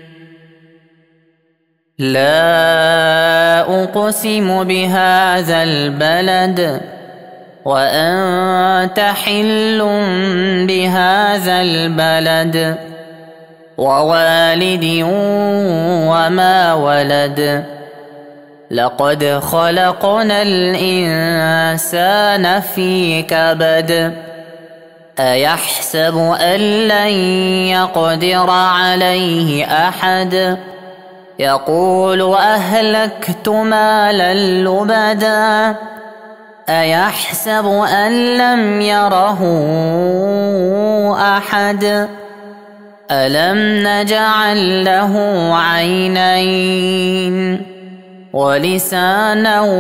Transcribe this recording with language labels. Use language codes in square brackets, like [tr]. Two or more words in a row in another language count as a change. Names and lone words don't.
[ar] لا أقسم بهذا البلد وأنت حل بهذا البلد ووالد وما ولد. لقد خلقنا الإنسان في كبد أيحسب أن لن يقدر عليه أحد يقول أهلكت مالا لبدا أيحسب أن لم يره أحد ألم نجعل له عينين ولسانا